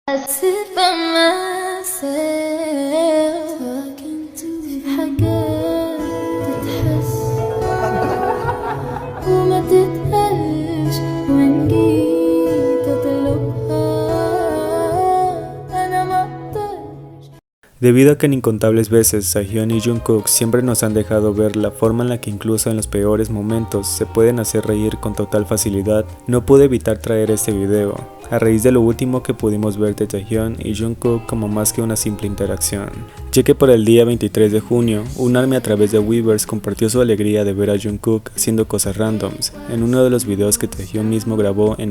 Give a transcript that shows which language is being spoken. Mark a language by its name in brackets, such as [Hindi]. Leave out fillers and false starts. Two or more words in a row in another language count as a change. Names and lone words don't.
[English] sit by myself talking to [Arabic] في حاجات تتحس وما تتقالش وإن جيت أطلبها أنا مقدرش. [Spanish] Debido a que en incontables veces Taehyun y Jungkook siempre nos han dejado ver la forma en la que incluso en los peores momentos se pueden hacer reír con total facilidad, no pude evitar traer este video, a raíz de lo último que pudimos ver de Taehyun y Jungkook como más que una simple interacción, ya que por el día 23 de junio, un ARMY a través de Weverse compartió su alegría de ver a Jungkook haciendo cosas randoms, en uno de los videos que Taehyun mismo grabó en